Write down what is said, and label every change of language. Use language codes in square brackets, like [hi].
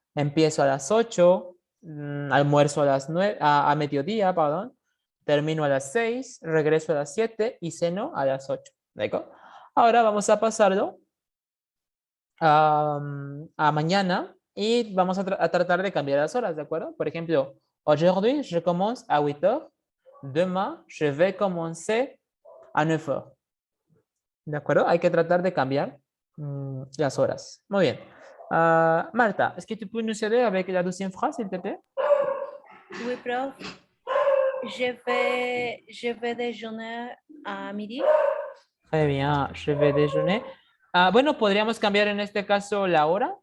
[es] Empiezo a las 8, almuerzo a las 9, a mediodía, perdón. Termino a las 6, regreso a las 7 y ceno a las 8. ¿De acuerdo? Ahora vamos a pasarlo a mañana y vamos a tratar de cambiar las horas, ¿de acuerdo? Por ejemplo, [fr] aujourd'hui, je commence à 8 heures. Demain, je vais commencer à 9 heures. [es] ¿De acuerdo? Hay que tratar de cambiar las horas. Muy bien. [fr] Marta, est-ce que tu peux nous aider avec la deuxième phrase, s'il te plaît? Oui, prof. Je vais déjeuner à midi. Très bien, je vais déjeuner. [es] Bueno, podríamos cambiar en este caso la hora.